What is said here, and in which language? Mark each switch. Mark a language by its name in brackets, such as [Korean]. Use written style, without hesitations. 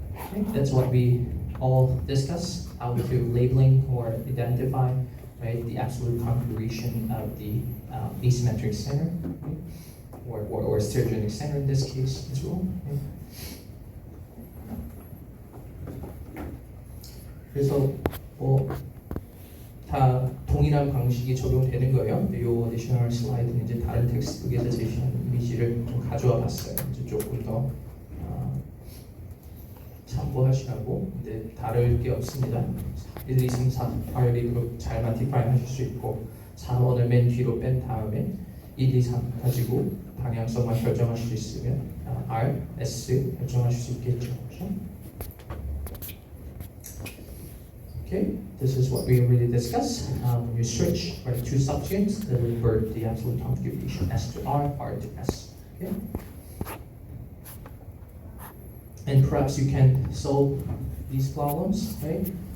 [English] Okay, that's what we all discussed, how to labeling or identify, right, the absolute configuration of the asymmetric center, right? or stereogenic center in this case as well. Right? [Korean] 그래서 다 동일한 방식이 적용되는 거예요. 이 어디셔널 슬라이드는 이제 다른 텍스트북에서 제시한 이미지를 좀 가져와 봤어요. 이제 조금 더 참고하시라고. 근데 다를 게 없습니다. 1, 2, 3, 4 RB로 잘만 디파인 하실 수 있고 4번을 맨 뒤로 뺀 다음에 1, 2, 3 가지고 방향성만 결정하실 수 있으면 R, S 결정하실 수 있겠죠. 그렇죠? [English] Okay, this is what we already discussed. When you switch for the two substituents, then revert the absolute configuration S to R to S. Okay? And perhaps you can solve these problems, right?